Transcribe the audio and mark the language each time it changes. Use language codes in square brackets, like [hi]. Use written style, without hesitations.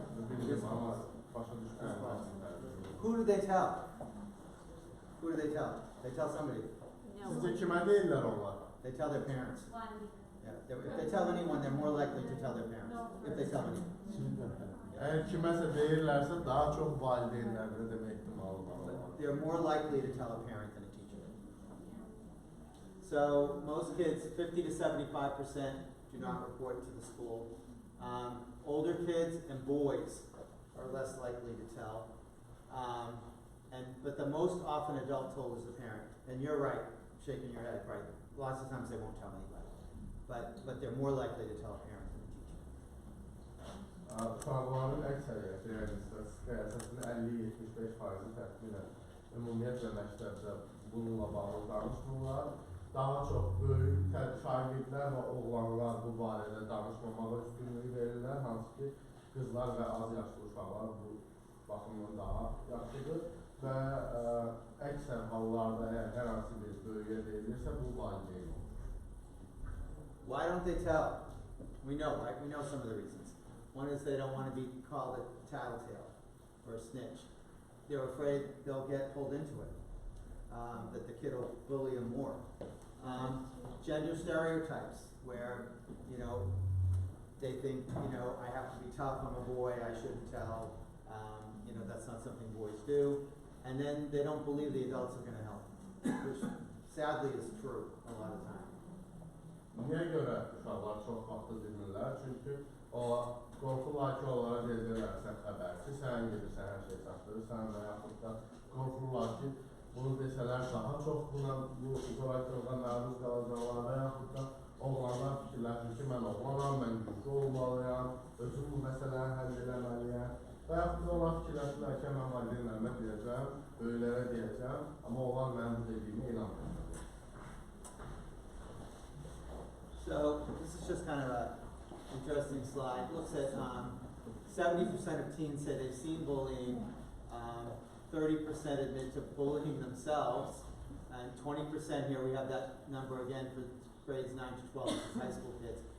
[az] Bilirəm, amma başa düşməyəm. [en] Who do they tell? Who do they tell? They tell somebody. [az] Sizcə kimə deyirlər onlar? [en] They tell their parents. Yeah. If they tell anyone, they're more likely to tell their parents. If they tell anyone. [az] Əgər kiməsə deyirlərsə, daha çox valideynlərdə demə ehtimalı var. [en] They're more likely to tell a parent than a teacher. So most kids, 50 to 75%, do not report to the school. Older kids and boys are less likely to tell. But the most often adult told is the parent. And you're right, shaking your head, right? Lots of times they won't tell anybody. But they're more likely to tell a parent than a teacher. [az] Uşaqların əksəriyyəti, yəni statistikaya əsasında 50-75% təxminən ümumiyyətlə məktəbdə bununla bağlı danışmırlar. Daha çox böyük şagirdlər və oğlanlar bu barədə danışmamağa üstünlük verirlər, hansı ki qızlar və az yaşlı uşaqlar bu baxımdan daha yaxşıdır və əksər hallarda əgər hər hansı bir böyüyə deyilirsə bu valideyn olur. [en] Why don't they tell? We know, right? We know some of the reasons. One is they don't want to be called a tattletale or a snitch. They're afraid they'll get pulled into it, that the kid will bully them more. Gender stereotypes, where, they think, I have to be tough, I'm a boy, I shouldn't tell, that's not something boys do. And then they don't believe the adults are going to help, which sadly is true a lot of times. [az] Niyə görə uşaqlar çox vaxtı bilmirlər? Çünki qorxurlar ki, onlara deyirlər, sən xəbərsiz, sən gedirsən, hər şey çatdırırsan və yaxud da qorxurlar ki, bunu desələr daha çox buna, bu zorakılığa məruz qalacaqlar və yaxud da oğlanlar fikirləşir ki, mən oğlanam, mən güclü olmalıyam, özüm bu məsələni həll eləməliyəm. Və yaxud da onlar fikirləşirlər ki, mən valideynlərimə deyəcəm, böyüklərə deyəcəm, amma onlar mənim dediyimi inanmır. [en] So this is just kind of an interesting slide. It looks at 70% of teens say they've seen bullying, 30% admit to bullying themselves, and 20% here, we have that number again for grades 9 to 12, which is high school kids.